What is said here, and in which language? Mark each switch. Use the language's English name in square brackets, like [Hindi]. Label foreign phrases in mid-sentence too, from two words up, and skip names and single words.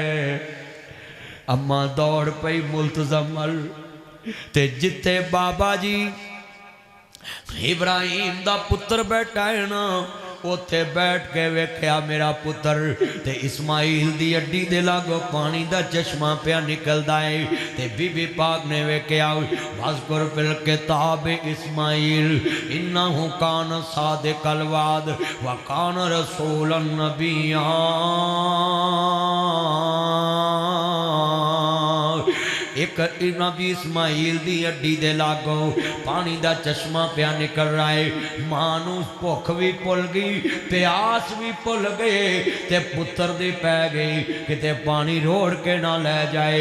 [Punjabi] اماں دوڑ پئی ملتزم ال تے جتھے بابا جی ابراہیم دا پتر بیٹھا ہے نا، اوتھے بیٹھ کے ویکھیا میرا پتر تے اسماعیل دی اڈی دے لاگو پانی دا چشمہ پیا نکلدا ہے. تے بی بی پاک نے ویکھیا [Arabic] واذكر في الكتاب إسماعيل إنه كان صادق الوعد وكان رسولا نبيا. [Punjabi] ایک نبی اسماعیل دی اڈی دے لاگو پانی دا چشمہ پیا نکل رہا ہے. ماں نو بھکھ بھی بھل گئی، پیاس بھی بھل گئے تے پتر دی پے گئی کتے پانی روڑ کے نا لے جائے.